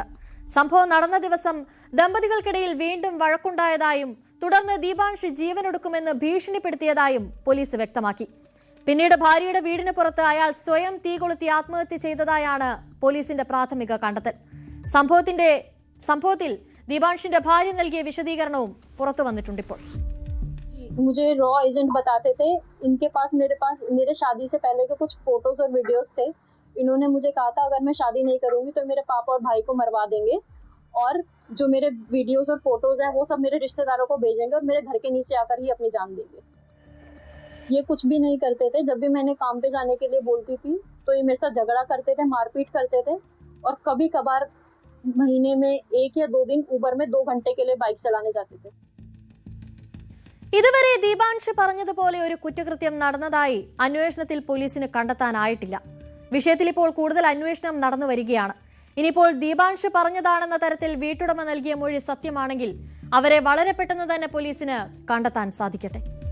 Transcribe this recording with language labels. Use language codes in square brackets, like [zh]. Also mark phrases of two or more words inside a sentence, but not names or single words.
[ml] സംഭവം നടന്ന ദിവസം ദമ്പതികൾക്കിടയിൽ വീണ്ടും വഴക്കുണ്ടായതായും തുടർന്ന് ദിബാൻഷ് ജീവനൊടുക്കുമെന്ന് ഭീഷണിപ്പെടുത്തിയതായും പോലീസ് വ്യക്തമാക്കി. പിന്നീട് ഭാര്യയുടെ വീടിന് പുറത്ത് അയാൾ സ്വയം തീ കൊളുത്തി ആത്മഹത്യ ചെയ്തതായാണ് പോലീസിന്റെ പ്രാഥമിക കണ്ടെത്തൽ. സംഭവത്തിൽ ദിബാൻഷിന്റെ ഭാര്യ നൽകിയ വിശദീകരണവും പുറത്തു വന്നിട്ടുണ്ട്. ഇപ്പോൾ [hi] मुझे रॉ एजेंट बताते थे, इनके पास मेरे शादी से पहले के कुछ फोटोज और वीडियोस थे. इन्होंने मुझे कहा था अगर मैं शादी नहीं करूंगी तो मेरे पापा और भाई को मरवा देंगे और जो मेरे वीडियोस और फोटोज हैं वो सब मेरे रिश्तेदारों को भेजेंगे और मेरे घर के नीचे आकर ही अपनी जान देंगे. ये कुछ भी नहीं करते थे. जब भी मैंने काम पे जाने के लिए बोलती थी तो ये मेरे साथ झगड़ा करते थे, मारपीट करते थे और कभी कभार महीने में 1 या 2 दिन ऊबर में 2 घंटे के लिए बाइक चलाने जाते थे. [ml] ഇതുവരെ ദിബാൻഷ് പറഞ്ഞതുപോലെ ഒരു കുറ്റകൃത്യം നടന്നതായി അന്വേഷണത്തിൽ പോലീസിന് കണ്ടെത്താനായിട്ടില്ല. വിഷയത്തിൽ ഇപ്പോൾ കൂടുതൽ അന്വേഷണം നടന്നു വരികയാണ്. ഇനിയിപ്പോൾ ദിബാൻഷ് പറഞ്ഞതാണെന്ന തരത്തിൽ വീട്ടുടമ നൽകിയ മൊഴി സത്യമാണെങ്കിൽ അവരെ വളരെ പെട്ടെന്ന് തന്നെ പോലീസിന് കണ്ടെത്താൻ സാധിക്കട്ടെ.